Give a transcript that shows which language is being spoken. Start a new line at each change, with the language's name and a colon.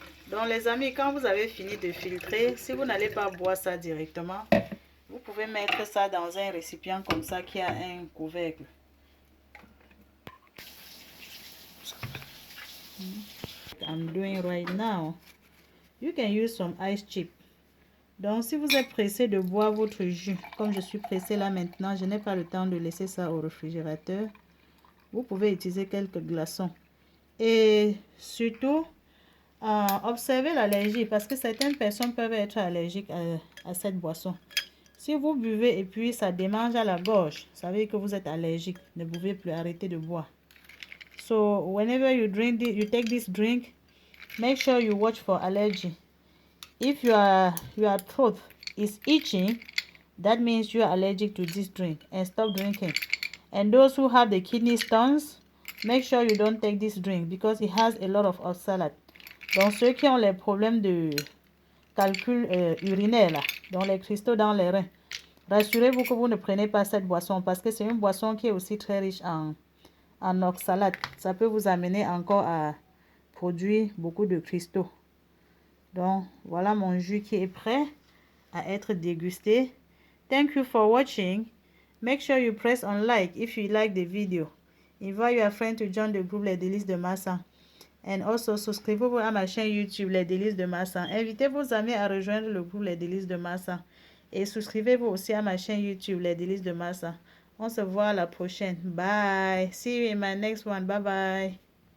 French: Donc les amis, quand vous avez fini de filtrer, si vous n'allez pas boire ça directement, vous pouvez mettre ça dans un récipient comme ça qui a un couvercle.
English: I'm doing right now. You can use some ice chip.
French: Donc si vous êtes pressé de boire votre jus, comme je suis pressé là maintenant, je n'ai pas le temps de laisser ça au réfrigérateur. Vous pouvez utiliser quelques glaçons. Et surtout, observez l'allergie parce que certaines personnes peuvent être allergiques à cette boisson. Si vous buvez et puis ça démange à la gorge, ça veut dire que vous êtes allergique. Ne pouvez plus arrêter de boire.
English: So whenever you take this drink, make sure you watch for allergy. If your throat is itching, that means you are allergic to this drink and stop drinking. And those who have the kidney stones, make sure you don't take this drink because it has a lot of oxalate.
French: Donc ceux qui ont les problèmes de calcul urinaire là, donc les cristaux dans les reins. Rassurez-vous que vous ne prenez pas cette boisson parce que c'est une boisson qui est aussi très riche en oxalate. Ça peut vous amener encore à produire beaucoup de cristaux. Donc, voilà mon jus qui est prêt à être dégusté.
English: Thank you for watching. Make sure you press on like if you like the video. Invite your friend to join the group Les Délices de Massa. And also,
French: souscrivez-vous à ma chaîne YouTube Les Délices de Massa. Invitez vos amis à rejoindre le groupe Les Délices de Massa. Et souscrivez-vous aussi à ma chaîne YouTube Les Délices de Massa. On se voit à la prochaine. Bye.
English: See you in my next one. Bye bye.